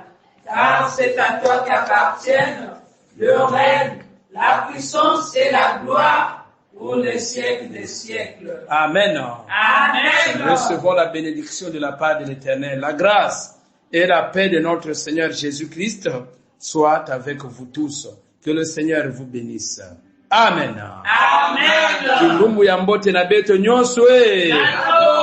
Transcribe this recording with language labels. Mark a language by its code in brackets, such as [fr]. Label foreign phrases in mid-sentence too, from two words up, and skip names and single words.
[fr] Car c'est à toi qu'appartiennent le règne, la puissance et la gloire pour les siècles des siècles. Amen. Amen. Recevons la bénédiction de la part de l'Éternel. La grâce et la paix de notre Seigneur Jésus-Christ soient avec vous tous. Que le Seigneur vous bénisse. Amen. Amen. [ktu] Kilumbu ya mbote na beto nyonso.